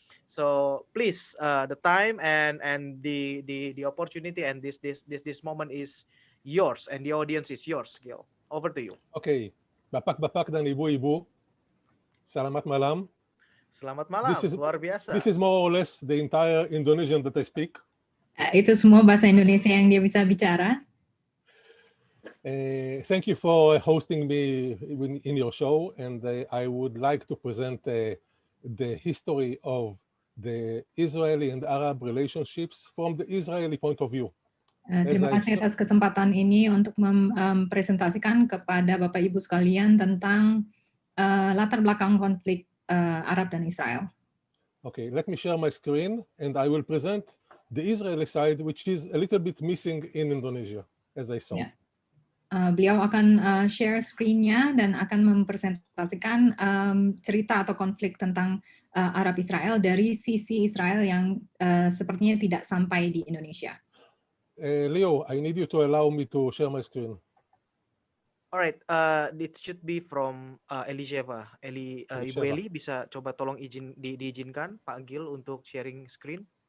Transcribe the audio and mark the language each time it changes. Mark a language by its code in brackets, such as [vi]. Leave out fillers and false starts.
[en] So please, the time and the opportunity and this moment is yours, and the audience is yours, Gil. Over to you. [id] Okay, bapak-bapak dan ibu-ibu, selamat malam. Selamat malam, luar biasa. [en] This is more or less the entire Indonesian that I speak. [id] Itu semua bahasa Indonesia yang dia bisa bicara. [en] Thank you for hosting me in your show, and I would like to present the history of the Israeli and Arab relationships from the Israeli point of view. [id] Terima kasih atas kesempatan ini untuk mempresentasikan kepada Bapak Ibu sekalian tentang latar belakang konflik Arab dan Israel. [en] Okay, let me share my screen and I will present the Israeli side, which is a little bit missing in Indonesia, as I saw. Yeah. [id] Beliau akan share screen-nya dan akan mempresentasikan cerita atau konflik tentang Arab Israel dari sisi Israel yang sepertinya tidak sampai di Indonesia. [en] Leo, I need you to allow me to share my screen. Alright, it should be from Elisheva. [id] Ibu Eli bisa coba tolong diizinkan Pak Gil untuk sharing screen.